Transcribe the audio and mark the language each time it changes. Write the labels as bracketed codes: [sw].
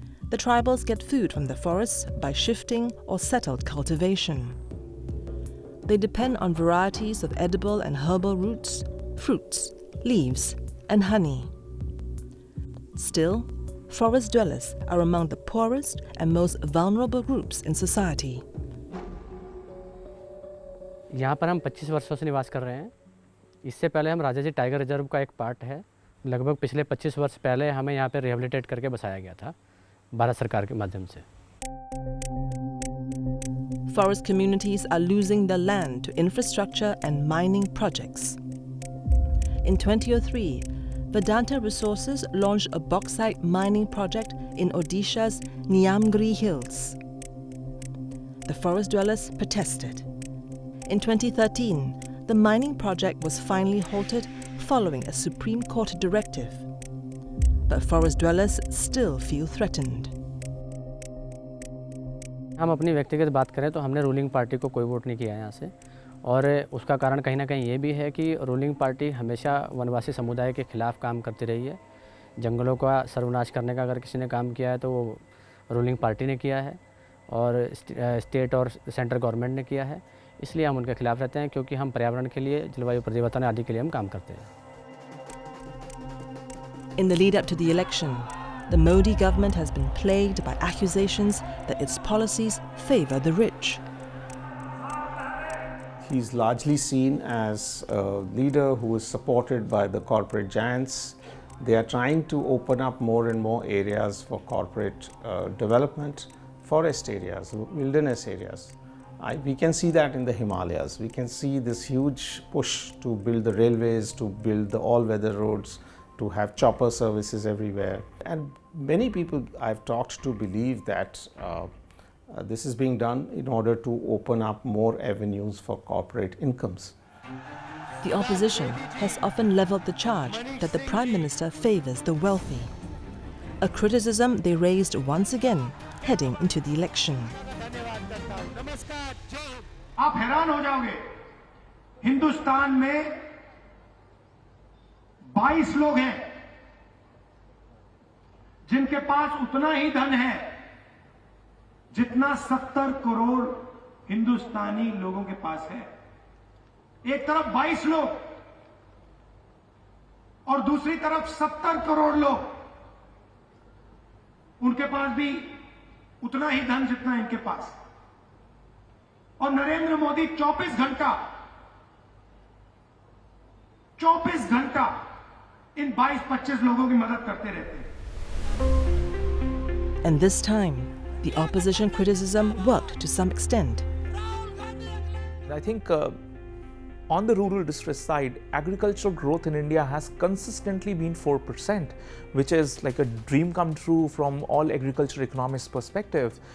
[en] The tribals get food from the forests by shifting or settled cultivation. They depend on varieties of edible and herbal roots, fruits, leaves, and honey. Still, forest dwellers are among the poorest and most vulnerable groups in society. [hi] यहाँ पर हम 25 वर्षों से निवास कर रहे हैं। इससे पहले हम राजा जी टाइगर रिजर्व का एक पार्ट है। लगभग पिछले 25 वर्ष पहले हमें यहाँ पे रिहेबिलिटेट करके बसाया गया था भारत सरकार के माध्यम से। [en] Forest communities are losing their land to infrastructure and mining projects. In 2003, Vedanta Resources launched a bauxite mining project in Odisha's Niamgiri Hills. The forest dwellers protested. In 2013, the mining project was finally halted following a Supreme Court directive. But forest dwellers still feel threatened. [hi] हम अपनी व्यक्तिगत बात करें तो हमने ruling party को कोई vote नहीं किया यहाँ से, और उसका कारण कहीं ना कहीं ये भी है कि रूलिंग पार्टी हमेशा वनवासी समुदाय के खिलाफ काम करती रही है। जंगलों का सर्वनाश करने का अगर किसी ने काम किया है तो वो रूलिंग पार्टी ने किया है और स्टेट और सेंट्रल गवर्नमेंट ने किया है। इसलिए हम उनके खिलाफ रहते हैं, क्योंकि हम पर्यावरण के लिए, जलवायु परिवर्तन आदि के लिए हम काम करते हैं। [en] In the lead up to the election, the Modi government has been plagued by accusations that its policies favor the rich. He's largely seen as a leader who is supported by the corporate giants. They are trying to open up more and more areas for corporate development, forest areas, wilderness areas. We can see that in the Himalayas. We can see this huge push to build the railways, to build the all-weather roads, to have chopper services everywhere. And many people I've talked to believe that this is being done in order to open up more avenues for corporate incomes. The opposition has often leveled the charge that the Prime Minister favors the wealthy, a criticism they raised once again heading into the election. [hi] आप हैरान हो जाओगे, हिंदुस्तान में 22 लोग हैं जिनके पास उतना ही धन है जितना 70 करोड़ हिंदुस्तानी लोगों के पास है। एक तरफ 22 लोग और दूसरी तरफ 70 करोड़ लोग। उनके पास भी उतना ही धन जितना इनके पास, और नरेंद्र मोदी 24 घंटा इन 22-25 लोगों की मदद करते रहते हैं. [en] And this time, the opposition criticism worked to some extent. I think on the rural distress side, agricultural growth in India has consistently been 4%, which is like a dream come true from all agriculture economists' perspective.